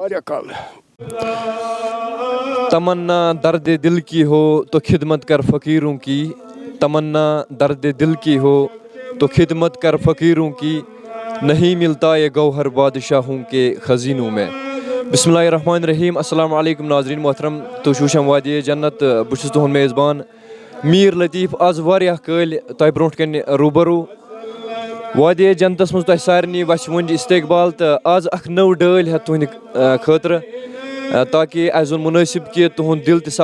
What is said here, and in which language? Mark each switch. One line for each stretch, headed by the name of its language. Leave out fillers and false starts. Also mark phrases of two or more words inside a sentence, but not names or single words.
Kashmiri: واریاہ کال
Urdu: تمنا درد دل کی ہو تو خدمت کر فقیروں کی تمنا درد دل کی ہو تو خدمت کر فقیروں کی نہیں ملتا یہ گوہر بادشاہوں کے خزینوں میں
Arabic: بسم اللہ الرحمن الرحیم السلام علیکم
Kashmiri: ناظریٖن محترم تُہۍ چھِو وٕچھان وادی جنت بہٕ چھُس تُہُنٛد میزبان میٖر لطیٖف آز واریاہ کٲلۍ تۄہہِ برونٛٹھ کَنہِ روٗبروٗ وادی جنتس منٛز تۄہہِ سارنٕے وَسہِ وُنہِ استقبال تہٕ آز اکھ نٔو ڈٲلۍ ہٮ۪تھ تُہنٛدِ خٲطرٕ تاکہِ اَسہِ زون مُنٲسِب کہِ تُہُنٛد دِل تہِ